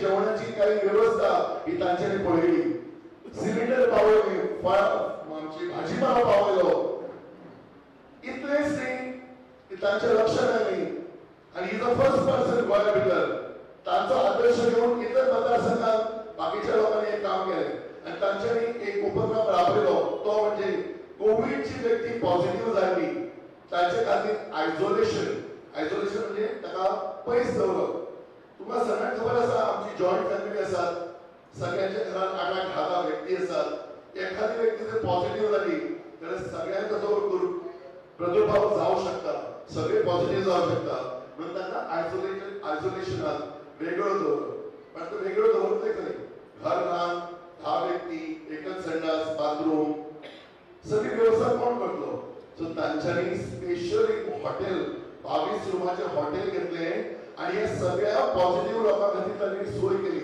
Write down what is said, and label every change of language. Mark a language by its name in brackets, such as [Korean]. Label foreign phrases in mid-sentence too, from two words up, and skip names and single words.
[Konkani] जेवणाची काही व्यवस्था ही तांच्यांनी पळयली, सिलिंडर पावयली, आमची भाजीपाला पावयलो, इतलेंच न्ही की तांच्या लक्षात आयली आणि [English] is the first person [Konkani] गोंया भितर तांचो आदर्श घेवन इतर मतदारसंघात बाकीच्या लोकांनी हे काम केलें आणि तांच्यांनी एक उपक्रम राबयलो, तो म्हणजे कोविडची व्यक्ती पॉझिटिव्ह जाली ताचे खातीर आयसोलेशन म्हणजे ताका पयस दवरप। तुमकां सगळ्यांक खबर आसा आमची जॉयंट फॅमिली आसात, सगळ्यांच्या घरात 8-10 व्यक्ती आसात। एखादी व्यक्ती जर पॉझिटिव्ह जाली जाल्यार सगळ्यांक ताचो प्रादुर्भाव जावं शकता। [Marathi] सगळे पॉझिटिव्ह जाऊ शकतात म्हणून त्यांना आयसोलेशनात वेगळं दवरलं. पण ते वेगळं दवरले खरे घर लहान 10 व्यक्ती एकच संडास बाथरूम सगळी व्यवस्था कोण करतो. सो तांच्यानी स्पेशल एक हॉटेल 22 रूमाचे हॉटेल घेतले आणि या सगळ्या पॉझिटिव्ह लोकांसाठी त्यांनी सोय केली.